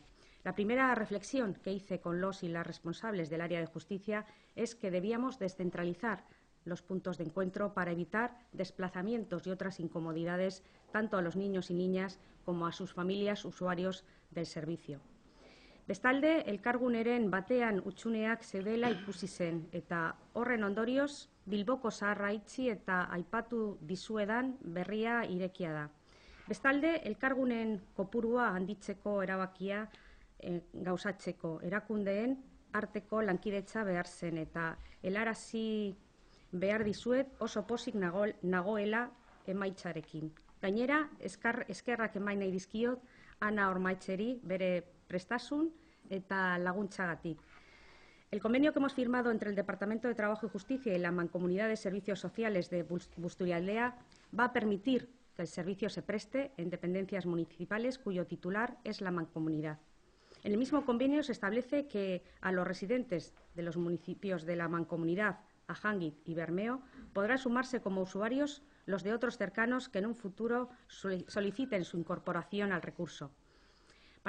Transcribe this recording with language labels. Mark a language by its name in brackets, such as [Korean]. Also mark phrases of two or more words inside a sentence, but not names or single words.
[Spanish] La primera reflexión que hice con los y las responsables del área de justicia es que debíamos descentralizar los puntos de encuentro para evitar desplazamientos y otras incomodidades tanto a los niños y niñas como a sus familias usuarios del servicio. [Basque] Bestalde, elkarguneren batean hutsuneak zeudela ikusi zen eta horren ondorioz Bilboko zaharra itxi eta aipatu dizuedan berria irekia da. Bestalde, elkargunen kopurua handitzeko erabakia gauzatzeko erakundeen arteko lankidetza behar zen eta helarazi behar dizuet oso pozik nagoela emaitzarekin. Gainera, eskerrak eman nahi dizkiot Ana Ormaitzeri bere prestasun eta laguntzagatik. [Spanish] El convenio que hemos firmado entre el Departamento de Trabajo y Justicia y la Mancomunidad de Servicios Sociales de Busturialdea va a permitir que el servicio se preste en dependencias municipales cuyo titular es la mancomunidad. En el mismo convenio se establece que a los residentes de los municipios de la mancomunidad, Ajánguiz y Bermeo, podrán sumarse como usuarios los de otros cercanos que en un futuro soliciten su incorporación al recurso.